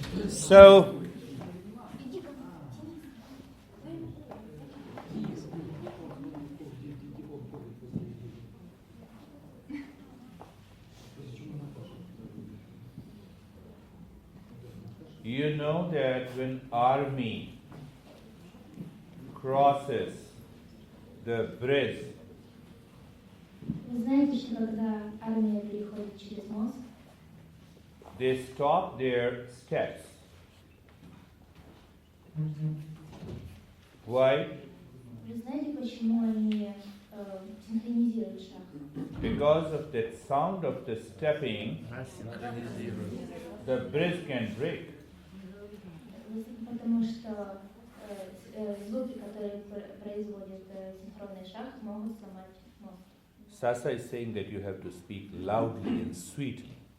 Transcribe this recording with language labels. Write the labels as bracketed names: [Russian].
[English] So, you know that when army crosses the bridge, [Russian] Вы знаете, что когда армия переходит через мост, [English] they stop their steps. Why? [Russian] вы знаете, почему они синхронизируют шаг? [English] Because of that sound of the stepping, the bridge can break. [Russian] Потому что звуки, которые производит синхронный шаг, могут сломать мост. [English] Sasa is saying that you have to speak loudly and sweetly.